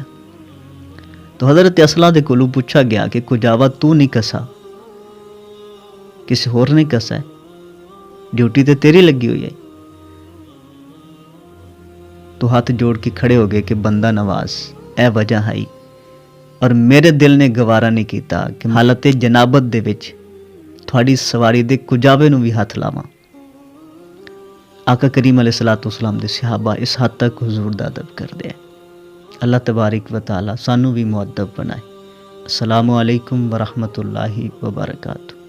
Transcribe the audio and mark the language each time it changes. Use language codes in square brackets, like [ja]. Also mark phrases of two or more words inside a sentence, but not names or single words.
[pa] تو حضرت اسلا دے کولوں پُچھا گیا کہ کجاوا تُو نہیں کسا، کسی ہور نے کسا ہے، ڈیوٹی تو تیری لگی ہوئی ہے. تو ہتھ جوڑ کے کھڑے ہو گئے کہ بندہ نواز اے وجہ ہے اور میرے دل نے گوارا نہیں کیا کہ حالت جنابت دے وچ تھوڑی سواری دے کجاوے نوں بھی ہتھ لاواں. آقا کریم [ar] عليه الصلاة والسلام [pa] دے صحابہ اس حد تک حضور دا ادب کردے. اللہ [ar] تبارك وتعالى [pa] سانوں بھی مؤدب بنائے. [ar] السلام عليكم ورحمة الله وبركاته.